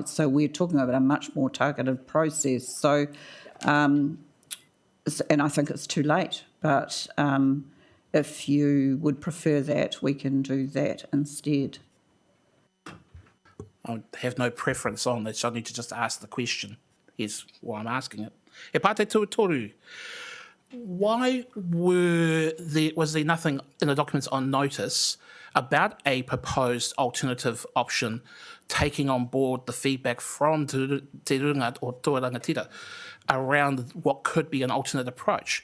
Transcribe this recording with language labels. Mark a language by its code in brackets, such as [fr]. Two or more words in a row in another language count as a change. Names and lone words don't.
[en] So we're talking about a much more targeted process. So, and I think it's too late, but if you would prefer that, we can do that instead. I have no preference on this. I need to just ask the question. Here's why I'm asking it. [mi] E pātai tuatoru. [en] Why was there nothing in the documents on notice about a proposed alternative option taking on board the feedback from Te Runga or Tuarangatira around what could be an alternate approach?